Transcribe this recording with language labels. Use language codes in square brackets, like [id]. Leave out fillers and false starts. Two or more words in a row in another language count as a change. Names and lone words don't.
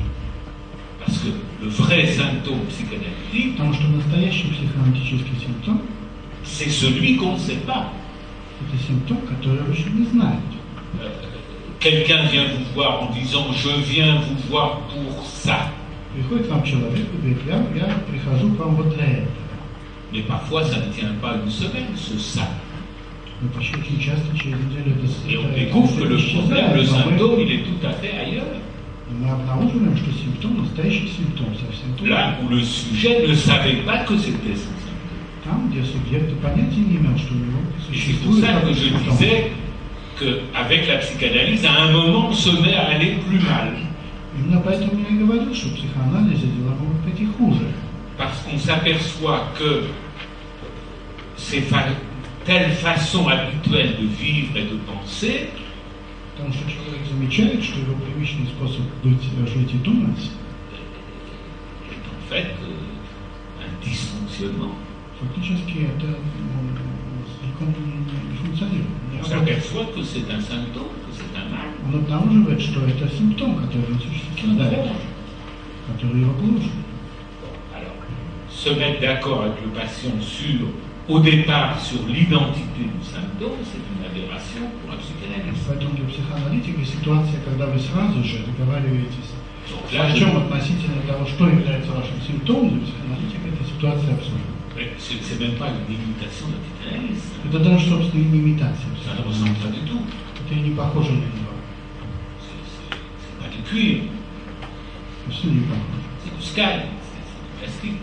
[fr] Parce que le vrai symptôme psychanalytique, [ru] Потому что настоящий психоаналитический симптом [fr] c'est celui qu'on ne sait pas. – [ru] это симптом, который вы еще не знаете. [fr] Quelqu'un vient vous voir en disant « je viens vous voir pour ça ». [ru] Приходит к вам человек и говорит, я прихожу к вам вот для этого. [fr] Mais parfois, ça ne tient pas une semaine, ce ça. [ru] Но почти очень часто через неделю [fr] Et on découvre que le problème, le symptôme, il est tout à fait ailleurs. [ru] Мы обнаруживаем, что симптом, настоящий симптом, совсем другой. [fr] Là où le sujet ne savait pas que c'était son symptôme. [ru] Там, где субъект понятия не имел, что у него [fr] Et c'est pour [ru] существует [fr] ça que [ru] такой [fr] je [ru] симптом. [fr] disais qu'avec la psychanalyse, à un moment, on se met à aller plus mal. [ru] Именно поэтому я и говорю, что в психоанализе дела могут быть и хуже. [fr] Parce qu'on s'aperçoit que telle façon habituelle de vivre et de penser, [ru] Потому что человек замечает, что его привычный способ жить и думать [fr] est en fait un dysfonctionnement. [ru] фактически это не функционирует. [fr] On s'aperçoit que c'est un symptôme, que c'est un mal. [ru] Он обнаруживает, что это симптом, который существует, который его гложет. [fr] Alors, se mettre d'accord avec le patient au départ sur l'identité du symptôme, c'est une aberration pour un psychanalyste. [ru] Поэтому для психоаналитика ситуация, когда вы сразу же договариваетесь [fr] Donc [ru] о [fr] là, [ru] чем относительно того, что является вашим симптомом, для психоаналитика это ситуация абсурдна. [fr] c'est même pas une imitation d'un psychanalyste. [ru] Это даже, собственно, не имитация. [fr] Ça ne ressemble pas du tout. [ru] Это и не похоже на него. [fr] C'est pas du cuir, [ru] Все не похоже. [fr] c'est du sky, c'est du plastique.